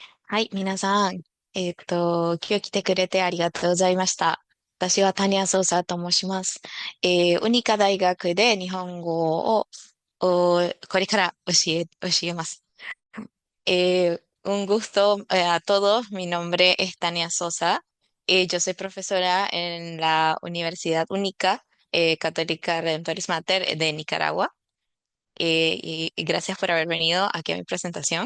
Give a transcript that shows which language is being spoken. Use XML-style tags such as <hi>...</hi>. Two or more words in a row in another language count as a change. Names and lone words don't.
<ja>はい、皆さん。今日来てくれてありがとうございました。私は谷谷操と申します。ウニカ大学で日本語をこれから教えます。</ja> <es>Un gusto a todos. Mi nombre es Tania Sosa. Yo soy profesora en la Universidad Única Católica Redentoris Mater de Nicaragua. Y gracias por haber venido aquí a mi presentación.</es>